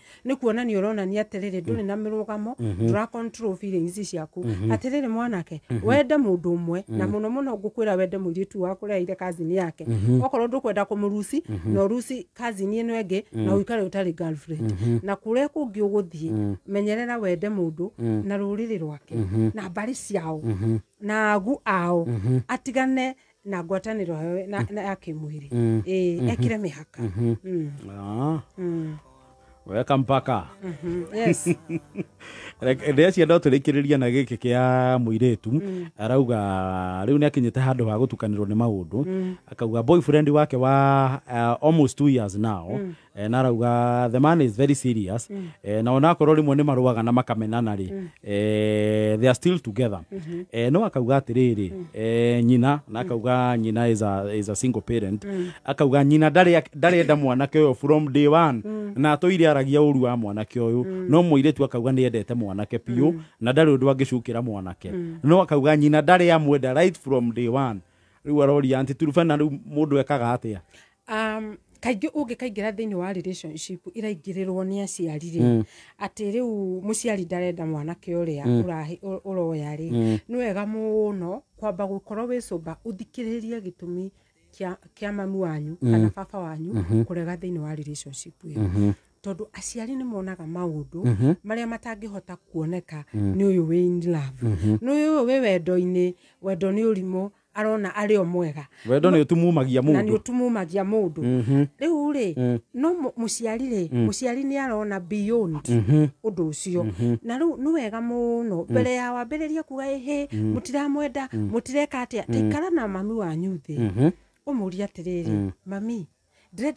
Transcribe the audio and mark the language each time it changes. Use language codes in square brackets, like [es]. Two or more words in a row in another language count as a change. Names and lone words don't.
[ki] ni kuona ni urona ni atiriri nduri na mirugamo ndura [en] control feelings [ki] ciaku atiriri mwanake wende mundu umwe na muno muno ngukwira wende muiritu waku reire cousin yake okorwo ndukwenda kumurusi no rusi cousin ino enge na uikare utari girlfriend na kure kungi uguthie menyerera wende mundu na ruriri rwake na bari ciao na agu ao atigane na ngwataniro na yake mwiri ekire mihaka [sw] weka mpaka [ki] yes ndia cienda turikiriria na giki kia muiritu arauga riu ni akinyite handu ha gutukanirwo ni maundu akauga boyfriend wake wa [en] almost 2 years now [ki] na arauga [en] the man is very serious [ki] na ona korwo rimwe ni maruaga na makamenana ri [en] they are still together [ki] no akauga atiriri nyina na akauga nyina [en] is a single parent [ki] akauga nyina ndari enda mwanake uyu [en] from day one [ki] na toire aragia uru wa mwanake uyu no muiritu akauga ni endete mwanake piu na ndari undu angicukira mwanake no akauga nyina ndari amwenda [en] right from day one [ki] riu arori anti turufana riu mundu ekaga atia kaingi ungikaingira thiini wa relationship iraingirirwo ni aciari ati riu muciari ndarenda mwanake uria uroya ri ni wega muno kwamba gukorwo wicuba uthikiririe gitumi kia mami wanyu kana baba wanyu kurega thiini wa relationship iyo tondu aciari ni monaga maundu maria matangihota kuoneka ni uyu we [en] in love [ki] ni uyu we wendo-ini wendo ni urimo arona ario mwega wendo ni utumumagia mundu na ni utumumagia mundu riu ri no muciari ni arona beyond undu ucio na riu ni wega muno mbere ya wambiriria kuga mutiramwenda mutireka atia tikara na mami wanyu thi umuria atiriri mami ndirenda